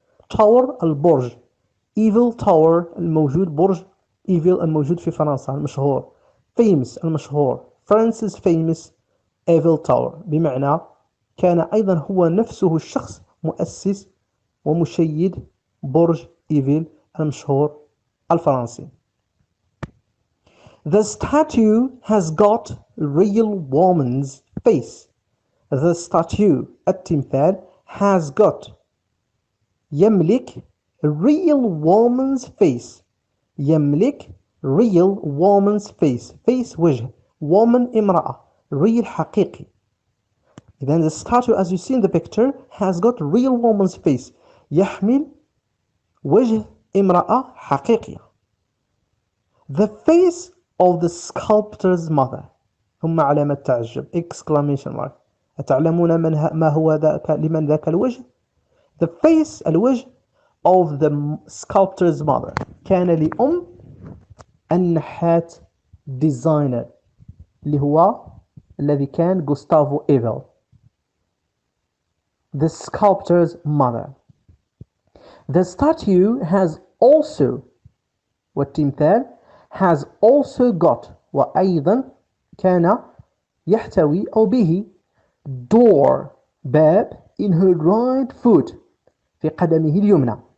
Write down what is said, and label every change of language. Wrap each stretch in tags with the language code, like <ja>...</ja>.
<ar>Tower البرج Eiffel Tower الموجود برج Eiffel الموجود في فرنسا المشهور famous المشهور</ar> <en>France's famous Eiffel Tower</en> <ar>بمعنى كان أيضا هو نفسه الشخص مؤسس ومشيد برج إيفل المشهور الفرنسي.</ar> <en>The statue has got real woman's face. The statue التمثال has got يملك real woman's face. يملك real woman's face. Face وجه woman امرأة real حقيقي. Then the statue, as you see in the picture, has got real woman's face.</en> <ar>يحمل وجه امرأة حقيقية.</ar> <en>The face of the sculptor's mother.</en> <ar>ثم علامة تعجب exclamation mark. أتعلمون ما هو ذاك لمن ذاك الوجه؟</ar> <en>The face</en> <ar>الوجه</ar> <en>of the sculptor's mother</en> <ar>كان لأم النحات designer اللي هو الذي كان Gustavo Eiffel.</ar> <en>The sculptor's mother. The statue has also والتمثال has also got</en> <ar>وأيضا كان يحتوي أو به</ar> <en>door باب in her right foot</en> <ar>في قدمه اليمنى.</ar>